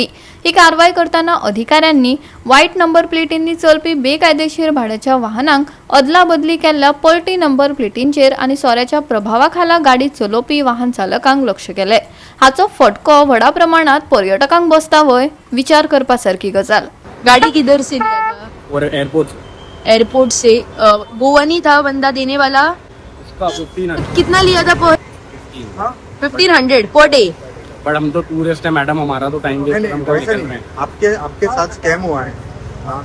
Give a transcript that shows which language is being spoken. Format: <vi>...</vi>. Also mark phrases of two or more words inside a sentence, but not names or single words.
<kok>ही कारवाई करताना अधिकाऱ्यांनी वायट नंबर प्लेटींनी चलपी बेकायदेशीर भाड्याच्या वाहनांक अदला बदली केल्ल्या पलटी नंबर प्लेटींचेर आणि सोऱ्याच्या प्रभावाखाला गाडी चलोवपी वाहन चालकांक लक्ष केले। हाचो फटको व्हडा प्रमाणात पर्यटकांक बसता वय विचार करपासारकी गजाल।</kok> <hi>गाड़ी किधर से लिया था? और एयरपोर्ट से। गोवा नहीं था बंदा देने वाला? इसका 1500। कितना लिया था पर? 1500</hi> <en>per day.</en> <hi>बट हम तो टूरिस्ट है मैडम, हमारा तो</hi> <en>time waste</en> <hi>हम में। आपके साथ स्कैम हुआ है।</hi>